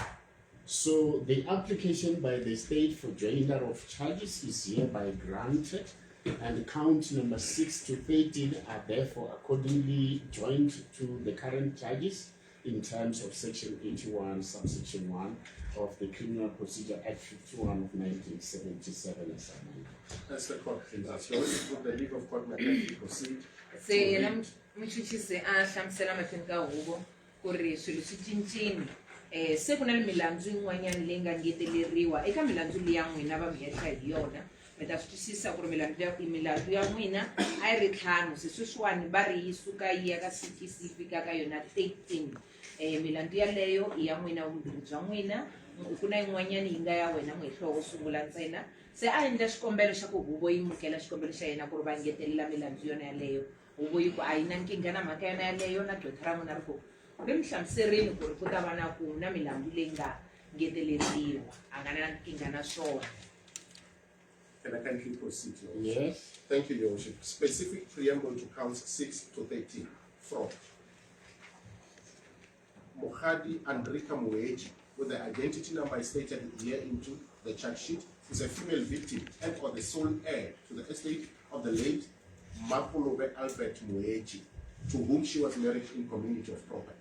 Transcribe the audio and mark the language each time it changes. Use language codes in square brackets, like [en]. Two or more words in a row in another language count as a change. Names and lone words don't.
[en] So the application by the state for joinder of charges is hereby granted, and count number 6 to 13 are therefore accordingly joined to the current charges in terms of Section 81, subsection 1 of the Criminal Procedure Act 51 of 1977 as amended. That's the court. With the leave of court, may proceed. [ts] Se yena Moetjie se a hlamusela mahlweni ka huvo ku ri swilo swi cincile. Se ku na milandzu yin'wanyana leyi nga ngeteleriwa eka milandzu leyi ya n'wina va mi hehla hi yona. Mi ta swi twisisa ku ri milandzu ya n'wina a yi ri 5, se sweswiwani va ri yi suka yi ya ka 6 yi fika ka yona 13. Milandzu yaleyo i ya n'wina vumbirhi bya n'wina, ku na yin'wanyana yi nga ya wena muhehlo wo sungula ntsena. Se a endla xikombelo xa ku huvo yi mukela xikombelo xa yena ku ri va ngetelela milandzu yona yaleyo. Huvo yi ku a yi na nkingha na mhaka yona yaleyo, na gqwetha ra n'wina ri ku ri mi hlamuserini ku ri ku ta va na ku na milandzu leyi nga ngeteleriwa, a nga na nkingha na swona. [en] Can I kindly proceed? Yes. Thank you, Your Worship. Specific preamble to counts 6 to 13. Fraud. Mokgadi Andrika Moetjie, with the identity number stated here into the charge sheet, is a female victim and or the sole heir to the estate of the late Mokgadi Albert Moetjie, to whom she was married in community of property.